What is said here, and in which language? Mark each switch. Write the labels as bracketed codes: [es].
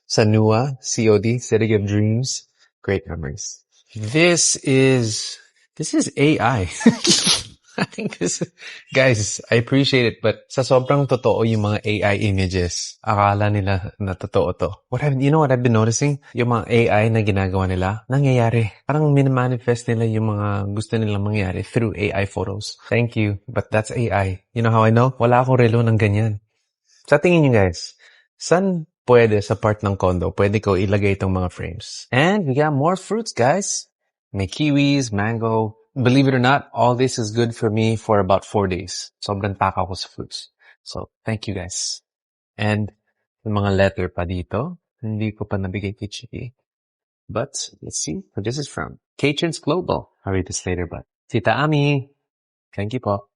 [en] Sanua, COD, City of Dreams. Great memories. This is AI. I think guys, I appreciate it, but [tl] sa sobrang totoo yung mga AI images, akala nila na totoo to. [en] You know what I've been noticing? [tl] Yung mga AI na ginagawa nila, nangyayari. Parang minimanifest nila yung mga gusto nilang mangyari [en] through AI photos. Thank you, but that's AI. You know how I know? [tl] Wala akong relo ng ganyan. Sa tingin nyo guys, saan pwede sa part ng condo, pwede ko ilagay itong mga frames? [en] And we got more fruits, guys. [tl] May kiwis, mango. [en] Believe it or not, all this is good for me for about 4 days. [tl] Sobrang takaw ko sa fruits. [en] So, thank you guys. And, [tl] yung mga letter pa dito, hindi ko pa nabigay kay Chiki. [en] But, let's see who this is from. K-Chins Global. I'll read this later, but Tita Ami, Thank you, po.